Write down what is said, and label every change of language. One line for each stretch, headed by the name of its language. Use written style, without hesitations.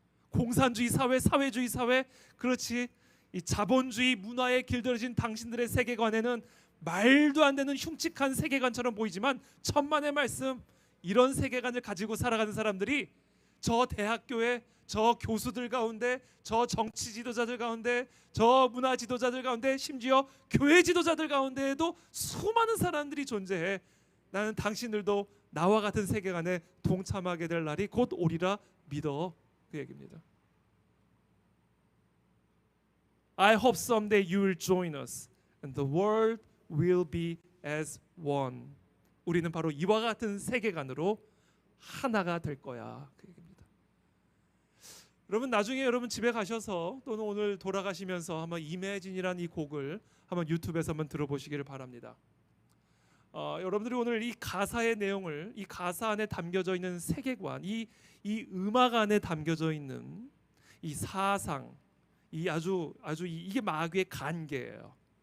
Korean: 공산주의 사회, 사회주의 사회, 그렇지, 이 자본주의 문화에 길들여진 당신들의 세계관에는 말도 안 되는 흉측한 세계관처럼 보이지만 천만의 말씀, 이런 세계관을 가지고 살아가는 사람들이 저 대학교에, 저 교수들 가운데, 저 정치 지도자들 가운데, 저 문화 지도자들 가운데, 심지어 교회 지도자들 가운데에도 수많은 사람들이 존재해. 나는 당신들도 나와 같은 세계관에 동참하게 될 날이 곧 오리라 믿어. 그 얘기입니다.
English: I hope someday you will join us and the world will be as one.
Korean: 우리는 바로 이와 같은 세계관으로 하나가 될 거야. 그 얘기입니다. 여러분 나중에 여러분 집에 가셔서 또는 오늘 돌아가시면서 한번 이매진이라는 이 곡을 한번 유튜브에서 한번 들어보시기를 바랍니다. 여러분들이 오늘 이 가사의 내용을, 이 가사 안에 담겨져 있는 세계관, 이 음악 안에 담겨져 있는 이 사상, 이 이게 마귀의 간계예요.